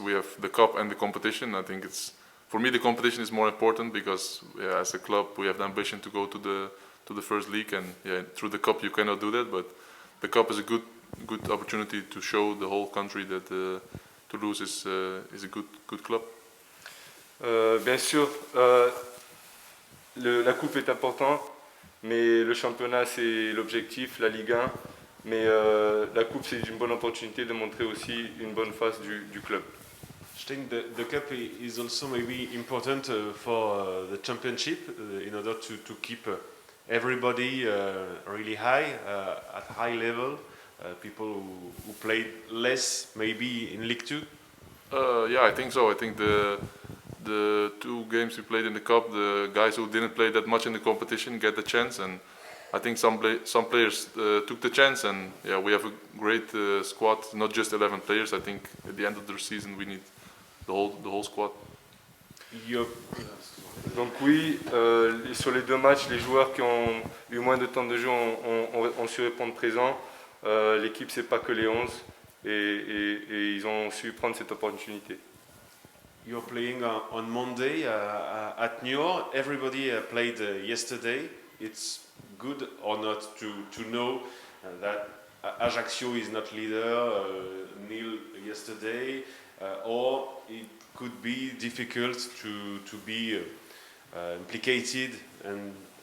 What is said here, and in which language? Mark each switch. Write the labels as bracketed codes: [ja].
[en] We have the cup and the competition. I think for me the competition is more important because as a club we have the ambition to go to the first league, and through the cup you cannot do that. But the cup is a good opportunity to show the whole country that Toulouse is a good club. [fr] Bien sûr, la coupe est importante, mais le championnat c'est l'objectif, la Ligue 1. Mais la coupe c'est une bonne opportunité de montrer aussi une bonne face du club. [en] I think the cup is also maybe important for the championship in order to keep everybody really high, at high level. People who played less maybe in League 2? Yeah, I think so. I think the 2 games we played in the cup, the guys who didn't play that much in the competition get the chance, and I think some players took the chance, and we have a great squad, not just 11 players. I think at the end of the season we need the whole squad. [fr] Donc oui, sur les 2 matchs, les joueurs qui ont eu moins de temps de jeu ont su répondre présent. L'équipe c'est pas que les 11 et ils ont su prendre cette opportunité. [en] You're playing on Monday at New York. Everybody played yesterday. It's good or not to know that Ajaccio is not leader, nil yesterday, or it could be difficult to be implicated and.